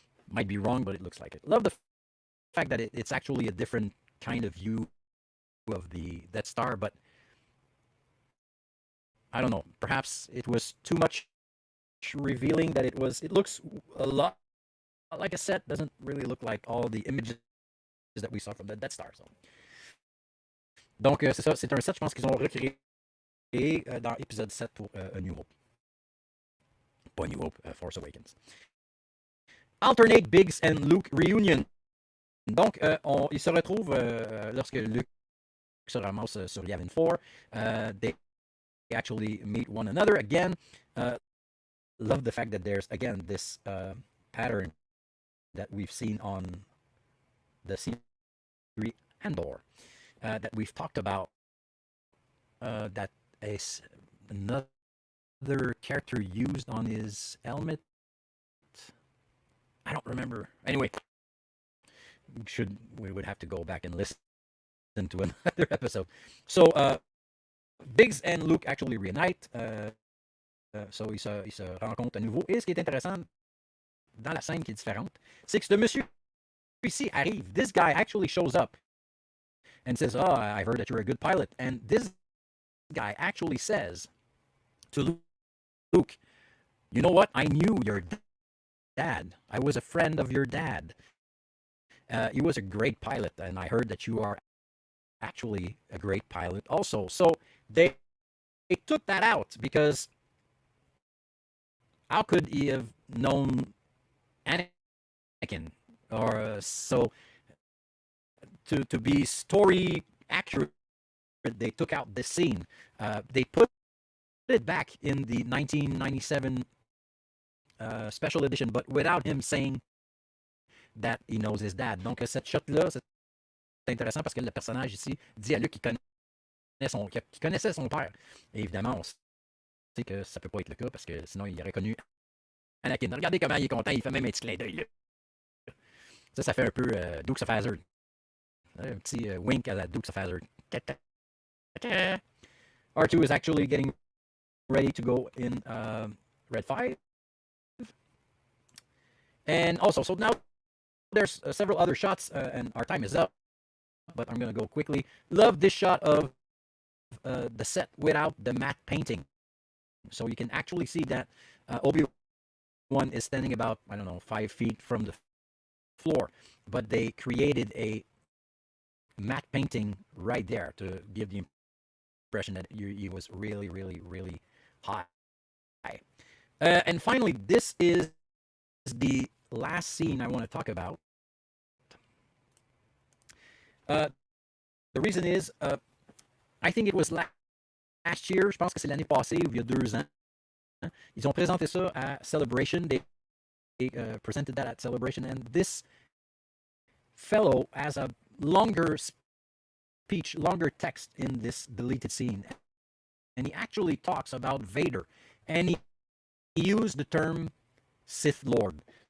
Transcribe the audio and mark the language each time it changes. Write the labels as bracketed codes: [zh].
[en] Might be wrong, but it looks like it. Love the fact that it's actually a different kind of view of the Death Star, but I don't know. Perhaps it was too much revealing that it looks a lot like a set. Doesn't really look like all the images that we saw from the Death Star. [fr] So. Donc, c'est ça. C'est un set, je pense qu'ils ont recréé dans épisode 7 pour A New Hope. Pas New Hope, Force Awakens. [en] Alternate Biggs and Luke reunion. [fr] Donc, ils se retrouvent lorsque Luke se ramasse sur Yavin 4. [en] They actually meet one another again. Love the fact that there's, again, this pattern that we've seen on the series Andor that we've talked about. That is another character used on his helmet. I don't remember. Anyway, we would have to go back and listen to another episode. So, Biggs and Luke actually reunite. [fr] So, ils se rencontrent à nouveau. Et ce qui est intéressant dans la scène qui est différente, c'est que ce monsieur ici arrive. [en] This guy actually shows up and says, "Oh, I've heard that you're a good pilot." And this guy actually says to Luke, "You know what? I knew your dad. I was a friend of your dad. He was a great pilot, and I heard that you are actually a great pilot also." So they took that out because how could he have known Anakin? Or so to be story accurate, they took out this scene. They put it back in the 1997 special edition, but without him saying that he knows his dad. [fr] Donc cette shot-là, c'est intéressant parce que le personnage ici dit à Luke qu'il connaissait son père. Et évidemment, on sait que ça peut pas être le cas parce que sinon il aurait connu Anakin. Regardez comment il est content, il fait même un petit clin d'œil là. Ça fait un peu Dukes of Hazzard. Un petit wink à la Dukes of Hazzard. [en] R2 is actually getting ready to go in Red 5. And also, so now there's several other shots, and our time is up, but I'm gonna go quickly. Love this shot of the set without the matte painting, so you can actually see that Obi-Wan is standing about, I don't know, 5 feet from the floor, but they created a matte painting right there to give the impression that he was really, really, really high. And finally, this is the last scene I want to talk about. [fr] Uh, [en] the reason is, I think it was last year, [fr] je pense que c'est l'année passée, ou il y a 2 ans. Ils ont présenté ça à Celebration. [en] They presented that at Celebration, and this fellow has a longer speech, longer text in this deleted scene, and he actually talks about Vader, and he used the term Sith Lord.